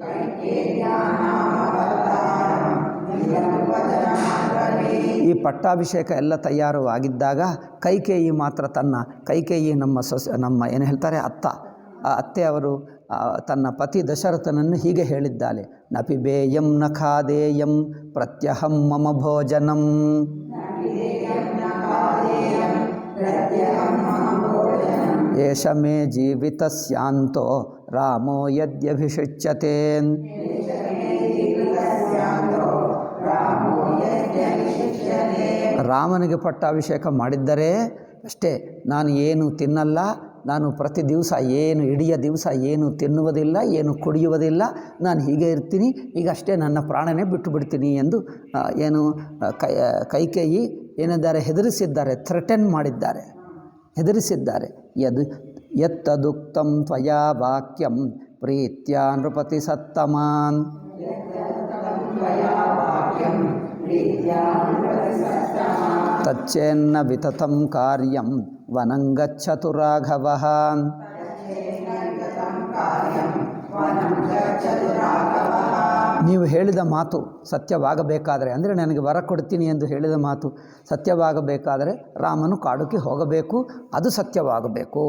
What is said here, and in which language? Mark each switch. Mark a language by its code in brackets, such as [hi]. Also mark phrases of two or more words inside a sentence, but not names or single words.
[kn] ಈ ಪಟ್ಟಾಭಿಷೇಕ ಎಲ್ಲ ತಯಾರು ಆಗಿದ್ದಾಗ ಕೈಕೇಯಿ ಮಾತ್ರ ಕೈಕೇಯಿ ನಮ್ಮ ಏನು ಹೇಳ್ತಾರೆ ಅತ್ತೆ ಅವರು ತನ್ನ ಪತಿ ದಶರಥನನ್ನು ಹೀಗೆ ಹೇಳಿದ್ದಾಳೆ. [sa] ನ ಪಿಬೇಯಂ ನ ಖಾದೇಯಂ ಪ್ರತ್ಯಹಂ ಮಮ ಭೋಜನಂ. ಏಷ ಮೇ ಜೀವಿತಸ್ಯಾಂತೋ ರಾಮೋ ಯದ್ಯಭಿಷಿಚ್ಯತೆ. [kn] ರಾಮನಿಗೆ ಪಟ್ಟಾಭಿಷೇಕ ಮಾಡಿದ್ದರೆ ಅಷ್ಟೇ, ನಾನು ಏನು ತಿನ್ನಲ್ಲ, ನಾನು ಪ್ರತಿ ದಿವಸ ಇಡೀ ದಿವಸ ಏನು ತಿನ್ನುವುದಿಲ್ಲ, ಏನು ಕುಡಿಯುವುದಿಲ್ಲ, ನಾನು ಹೀಗೆ ಇರ್ತೀನಿ, ಈಗ ಅಷ್ಟೇ ನನ್ನ ಪ್ರಾಣನೇ ಬಿಟ್ಟು ಬಿಡ್ತೀನಿ ಎಂದು ಕೈಕೇಯಿ ಏನಿದ್ದಾರೆ ಹೆದರಿಸಿದ್ದಾರೆ, ಥ್ರೆಟನ್ ಮಾಡಿದ್ದಾರೆ, ಹೆದರಿಸಿದ್ದಾರೆ. [sa] ಯತ್ತದುಕ್ತಂ ತ್ವಯಾ ವಾಕ್ಯಂ ಪ್ರೀತ್ಯಾ ನೃಪತಿ ಸತ್ತಮಾನ್. ತಚ್ಚೇನ್ನ ವಿತತಂ ಕಾರ್ಯಂ ವನಂ ಗಚ್ಚತು ರಾಘವಃ. [kn] ನೀವು ಹೇಳಿದ ಮಾತು ಸತ್ಯವಾಗಬೇಕಾದರೆ, ಅಂದರೆ ನನಗೆ ವರ ಕೊಡ್ತೀನಿ ಎಂದು ಹೇಳಿದ ಮಾತು ಸತ್ಯವಾಗಬೇಕಾದರೆ ರಾಮನು ಕಾಡುಕ್ಕೆ ಹೋಗಬೇಕು, ಅದು ಸತ್ಯವಾಗಬೇಕು.